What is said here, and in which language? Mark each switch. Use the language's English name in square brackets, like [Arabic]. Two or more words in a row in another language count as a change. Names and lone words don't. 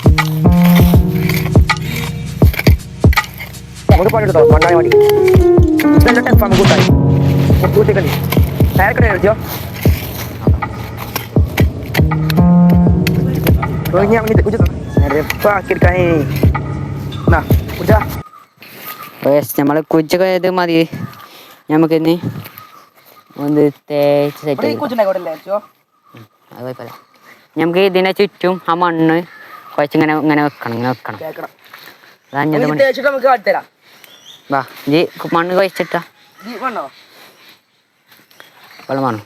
[Indonesian] Kamu tuh pada tuh mana yang mandi? Sudah letak sama gue tadi. Gue tinggal nih. Saya kena aja. Oh ini yang ini udah. Repot akhirnya ini. Nah, udah. Wes, [Malayalam] നമ്മളെ കുഞ്ചൊക്കെ ഇത് മതി. നമുക്ക് ഇനി ഒന്ന് തേച്ച് സെറ്റ് ചെയ്യാം. അത് കുഴപ്പമില്ല. നമുക്ക് ഇതിനെ ചുറ്റും ആ മണ്ണ് കുഴച്ചിങ്ങനെ ഇങ്ങനെ വെക്കണം. വാ ജി മണ്ണ് കുഴച്ചിട്ടാ വെള്ളം വേണം.